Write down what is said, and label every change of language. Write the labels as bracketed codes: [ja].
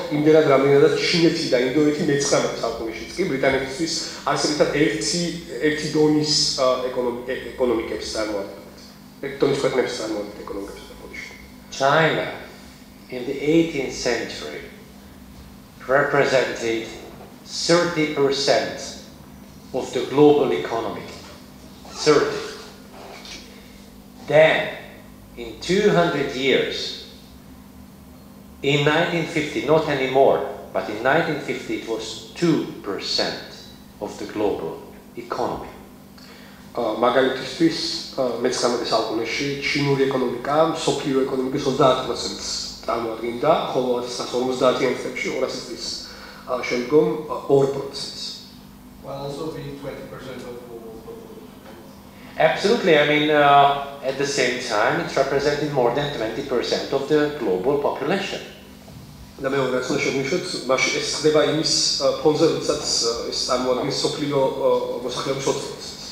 [ka] იმდენად რამდენადაც ჩინეთი და ინდოეთი მე-19 საუკუნეშიც კი ბრიტანეთისთვის არსებითად ერთი დონის ეკონომიკებს წარმოადგენდა. ერთი დონის ქვეყნებს წარმოადგენდა ეკონომიკებს და პოზიციები. [en] China in the 18th century represented 30% of the global economy. 30. Then, in 200 years, in 1950, not anymore, but in 1950 it was 2% of the global economy. [ka] მაგალითისთვის მე-19 საუკუნეში ჩინური ეკონომიკა მსოფლიო ეკონომიკის 30%-ს წარმოადგენდა, ხოლო 1950-იან წლებში 200 წლის შემდგომ 2%-ს. [en] While also being 20% of global population. Absolutely, I mean, at the same time, it represented more than 20% of the global population. [ka] და მეორე რაც უნდა შევნიშნოთ, მაშინ ეს ხდება იმის ფონზე, როდესაც ეს წარმოადგენს მსოფლიო მოსახლეობის 20%-ს.